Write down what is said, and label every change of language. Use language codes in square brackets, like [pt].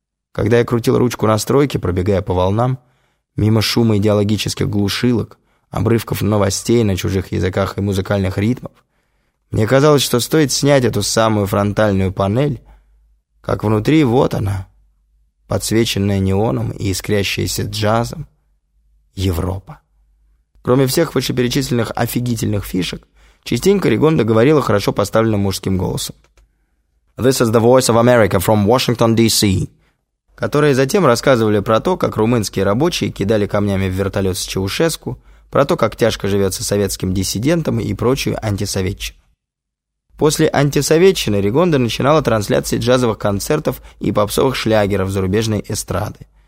[ru] Когда я крутил ручку настройки, пробегая по волнам, мимо шума идеологических глушилок, обрывков новостей на чужих языках и музыкальных ритмов, мне казалось, что стоит снять эту самую фронтальную панель, как внутри вот она, подсвеченная неоном и искрящаяся джазом, Европа. Кроме всех вышеперечисленных офигительных фишек, частенько Ригонда говорила хорошо поставленным мужским голосом. [en] This is the voice of America from Washington, D.C. [ru] Которые затем рассказывали про то, как румынские рабочие кидали камнями в вертолет с Чаушеску, про то, как тяжко живется советским диссидентам и прочую антисоветчину. После антисоветчины Ригонда начинала трансляции джазовых концертов и попсовых шлягеров зарубежной эстрады.